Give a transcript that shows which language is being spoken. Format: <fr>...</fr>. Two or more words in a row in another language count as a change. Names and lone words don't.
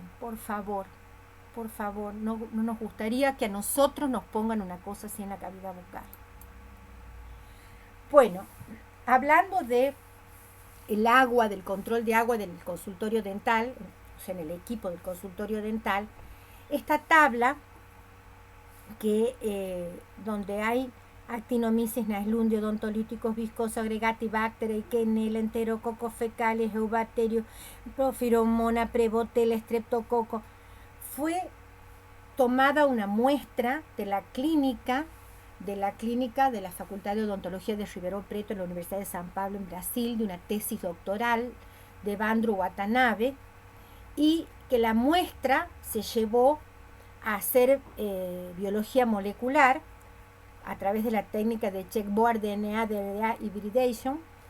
<es>Por favor, no nos gustaría que a nosotros nos pongan una cosa así en la cavidad bucal. Bueno, hablando de el agua, del control de agua del consultorio dental, o sea, en el equipo del consultorio dental, esta tabla donde hay Actinomyces naeslundio, odontolíticos viscoso, agregati, bacteria, quenela, enterococos fecales, eubacterio, profiromona, prevotella, streptococo, fue tomada una muestra de la clínica de la Facultad de Odontología de Ribeirão Preto en la Universidad de San Pablo en Brasil, de una tesis doctoral de Evandro Watanabe, y que la muestra se llevó a hacer biología molecular a través de la técnica de</es> <en>checkboard DNA, DNA hybridation,</en>